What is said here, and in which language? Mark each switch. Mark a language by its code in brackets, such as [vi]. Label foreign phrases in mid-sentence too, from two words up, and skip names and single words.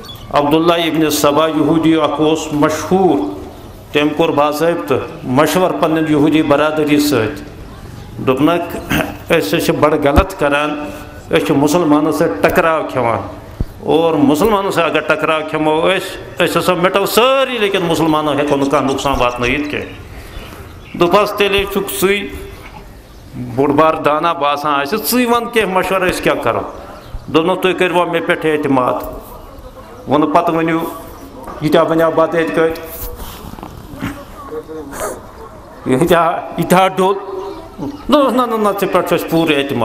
[ks] عبداللہ ابن سبا یہوٗدی اکھ اوس مشہوٗر، تٔمۍ کوٚر باضٲبطہٕ مشور پننٮ۪ن یہوٗدی برادری سۭتۍ، دوٚپنکھ أسۍ چھِ بڑٕ غلط کران، أسۍ چھِ مُسلمانن سۭتۍ ٹکراو کھٮ۪وان اور [ur] مسلمانوں سے [ks] اگر ٹکراو کھٮ۪مو أسۍ ہسا مٹو سٲری لیکن مسلمانوں ہٮ۪کو نہٕ کانٛہہ نۄقصان واتنٲیِتھ کینٛہہ۔ دوٚپہس تیٚلے چھُکھ ژٕے بوٚڑ بار دانا باسان آسہِ ژٕے وَن کینٛہہ مشورٕ أسۍ کیٛاہ کرو۔ دوٚپنکھ تُہۍ کٔرۍوا مےٚ پٮ۪ٹھ اعتماد، ووٚنُکھ پتہٕ ؤنِو ییٖتیٛاہ بنیٛاو بتہٕ ییٚتہِ کٔٹۍ ییٖتیٛاہ ڈوٚل، دوٚپُس نہ نہ نہ ژےٚ پٮ۪ٹھ چھُ اَسہِ پوٗرٕ اعتماد۔